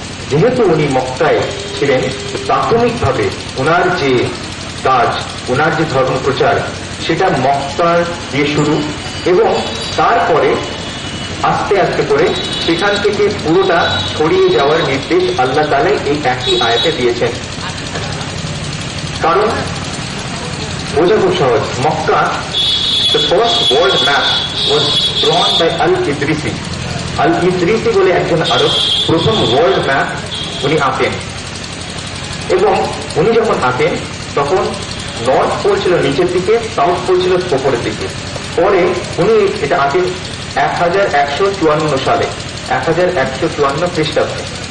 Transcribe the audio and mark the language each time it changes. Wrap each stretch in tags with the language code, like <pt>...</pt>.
<bn>যেহেতু উনি মক্কায় ছিলেন, প্রাথমিকভাবে ওনার যে কাজ, ওনার যে ধর্ম প্রচার, সেটা মক্কার দিয়ে শুরু এবং তারপরে আস্তে আস্তে করে সেখান থেকে পুরোটা ছড়িয়ে যাওয়ার নির্দেশ আল্লাহ তাআলা এই একই আয়াতে দিয়েছেন। কারণ বোঝা খুব সহজ, Mecca,</bn> <en>the first world map was drawn by Al-Idrisi.</en> <bn>Al-Idrisi বলে একজন আরব প্রথম ওয়ার্ল্ড ম্যাপ উনি আঁকেন এবং উনি যখন আঁকেন তখন নর্থ পোল ছিল নিচের দিকে, সাউথ পোল ছিল উপরের দিকে। পরে উনি এটা আঁকেন 1154 সালে, 1154 খ্রিস্টাব্দে।</bn>